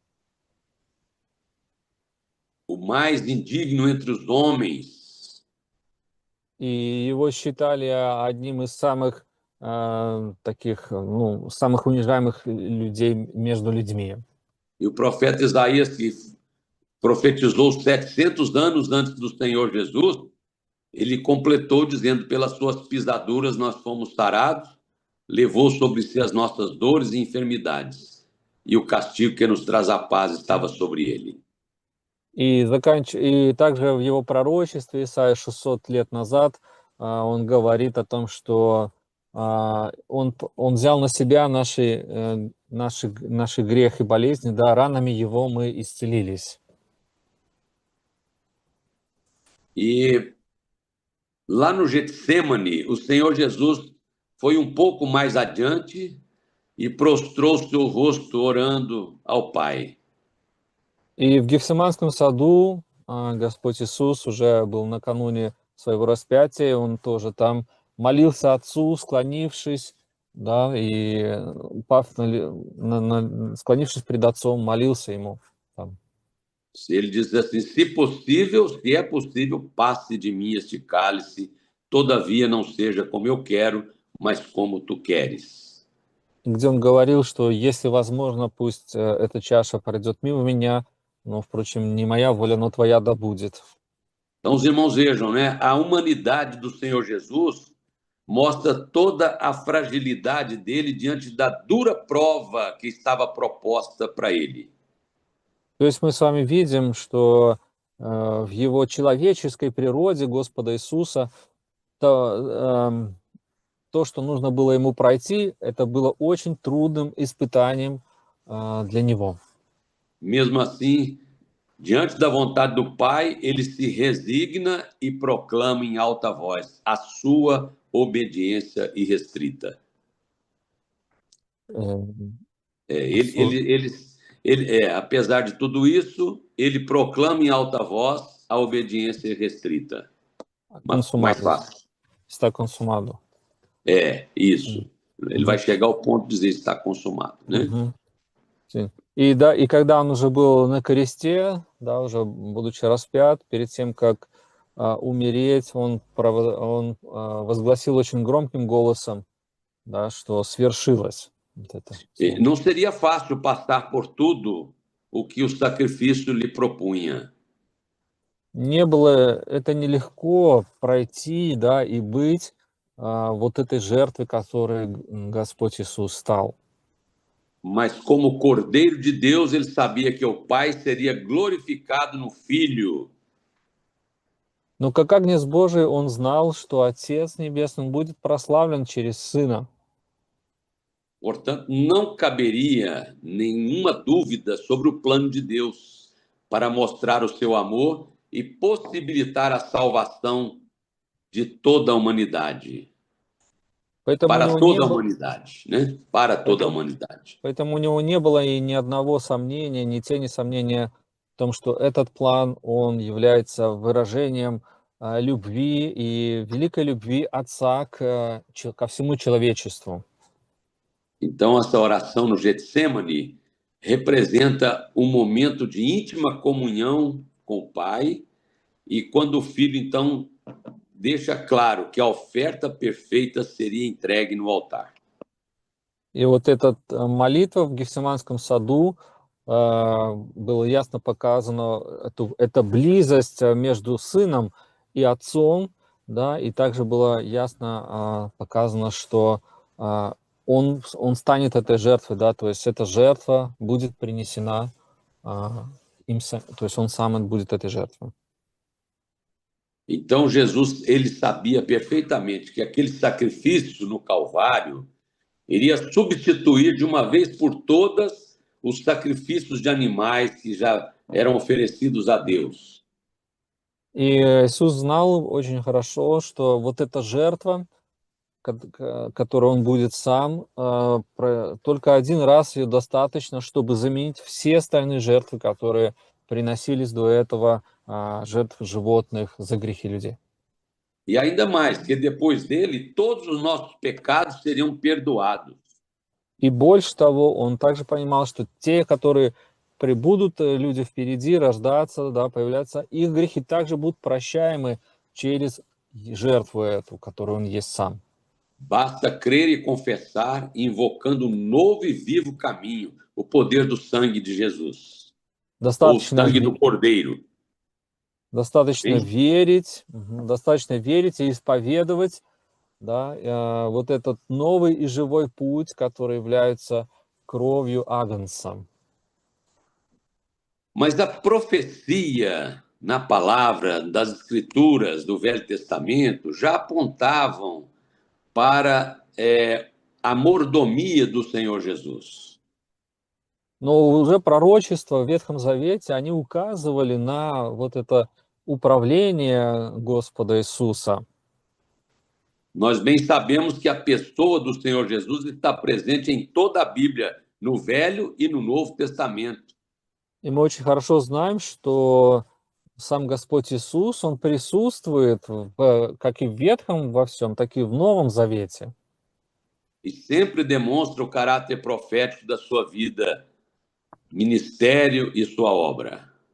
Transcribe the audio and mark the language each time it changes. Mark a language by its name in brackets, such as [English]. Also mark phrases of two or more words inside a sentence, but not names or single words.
[Portuguese] O mais indigno entre os homens. [Russian] И его считали одним из самых таких, ну, самых унижаемых людей между людьми. [Portuguese] E o profeta Isaías, que profetizou 700 anos antes do Senhor Jesus, ele completou dizendo: pelas suas pisaduras nós fomos sarados, levou sobre si as nossas dores e enfermidades, e o castigo que nos traz a paz estava sobre ele. [Russian] И также в его пророчестве Исаия 600 лет назад он говорит о том, что он взял на себя наши грех и болезни, да, ранами его мы исцелились. [Portuguese] E lá no Getsemane, o Senhor Jesus foi um pouco mais adiante e prostrou seu rosto orando ao Pai. [Russian] И в Гефсиманском саду Господь Иисус уже был накануне своего распятия, и он тоже там молился Отцу, склонившись, да, и склонившись пред Отцом, молился ему. Там. [Portuguese] Ele diz assim: se é possível, passe de mim este cálice, todavia não seja como eu quero, mas como tu queres. [Russian] Где он говорил, что если возможно, пусть эта чаша пройдет мимо меня, но, впрочем, не моя воля, но твоя да будет. [Portuguese] Então, os irmãos vejam, né? A humanidade do Senhor Jesus mostra toda a fragilidade dele diante da dura prova que estava proposta para ele. [Russian] То есть мы с вами видим, что в его человеческой природе Господа Иисуса то, что нужно было ему пройти, это было очень трудным испытанием для него. [Portuguese] Mesmo assim, diante da vontade do Pai, ele se resigna e proclama em alta voz a sua obediência irrestrita. Apesar de tudo isso, ele proclama em alta voz a obediência irrestrita. Mais fácil. Está consumado. Isso. Ele vai chegar ao ponto de dizer está consumado, né? [Russian] И когда он уже был на кресте, да, уже будучи распят, перед тем, как умереть, он возгласил очень громким голосом, да, что свершилось. Вот это. [Portuguese] Não seria fácil passar por tudo o que o sacrifício lhe propunha. [Russian] Это нелегко пройти, да, и быть вот этой жертвой, которой Господь Иисус стал. [Portuguese] Mas como Cordeiro de Deus, ele sabia que o Pai seria glorificado no Filho. [Russian] Но как Агнец Божий, он знал, что Отец Небесный будет прославлен через Сына. [Portuguese] Portanto, não caberia nenhuma dúvida sobre o plano de Deus para mostrar o seu amor e possibilitar a salvação de toda a humanidade. Para toda a humanidade, né? Para toda a humanidade. [Russian] Поэтому у него не было и ни одного сомнения, ни тени сомнения в том, что этот план, он является выражением любви и великой любви Отца ко всему человечеству. [Portuguese] Então, essa oração no Getsemane representa um momento de íntima comunhão com o Pai, e quando o Filho, então, deixa claro que a oferta perfeita seria entregue no altar. [Russian] И вот эта молитва в Гефсиманском саду было ясно показано, эта близость между Сыном и Отцом, да, и также было ясно показано, что он станет этой жертвой, да, то есть эта жертва будет принесена им, то есть он сам будет этой жертвой. [Portuguese] Então Jesus, ele sabia perfeitamente que aquele sacrifício no Calvário iria substituir de uma vez por todas os sacrifícios de animais que já eram oferecidos a Deus. [Russian] И Иисус знал очень хорошо, что вот эта жертва, которую он будет сам, только один раз ее достаточно, чтобы заменить все остальные жертвы, которые приносились до этого, жертв животных за грехи людей. [Portuguese] E ainda mais, que depois dele, todos os nossos pecados seriam perdoados. [Russian] И больше того, он также понимал, что те, которые прибудут люди впереди, рождаться, да, появляться, их грехи также будут прощаемы через жертву эту, которую он есть сам. [Portuguese] Basta crer e confessar, invocando um novo e vivo caminho, o poder do sangue de Jesus, ou o [Russian] Достаточно, [Portuguese] sangue do Cordeiro. [Russian] достаточно [Portuguese] Amém? [Russian] верить, достаточно верить и исповедовать, да, вот этот новый и живой путь, который является кровью Агнца. [Portuguese] Mas a profecia na palavra das Escrituras do Velho Testamento já apontavam para a mordomia do Senhor Jesus. [Russian] Но уже prorочества в Ветхом Завете, они указывали на вот это управление Господа Иисуса. [Portuguese] Nós bem sabemos que a pessoa do Senhor Jesus está presente em toda a Bíblia, no Velho e no Novo Testamento. [Russian] И мы очень хорошо знаем, что сам Господь Иисус, Он присутствует как и в Ветхом во всем, так и в Новом Завете. [Portuguese] E sempre demonstra o caráter profético da sua vida, ministério e sua obra.